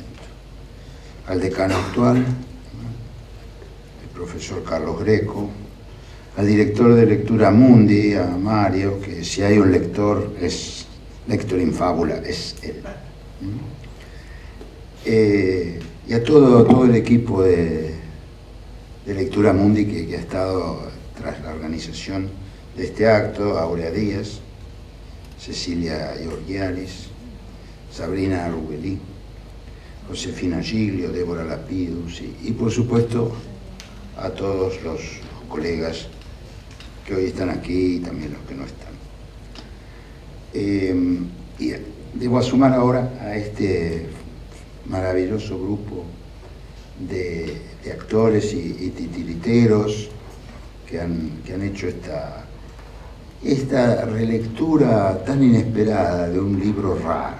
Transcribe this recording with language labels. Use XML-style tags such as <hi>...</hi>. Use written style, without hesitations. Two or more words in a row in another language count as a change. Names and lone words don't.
<es>Al decano actual, el profesor Carlos Greco, al director de Lectura Mundi, a Mario, que si hay un lector, es lector in fábula, es él. Y a todo el equipo de Lectura Mundi que ha estado tras la organización de este acto, Aurea Díaz, Cecilia Georgialis, Sabrina Rubelí, Josefina Giglio, Débora Lapidus y por supuesto a todos los colegas que hoy están aquí y también los que no están. Y debo sumar ahora a este maravilloso grupo de actores y titiriteros que han hecho esta relectura tan inesperada de un libro raro.</es>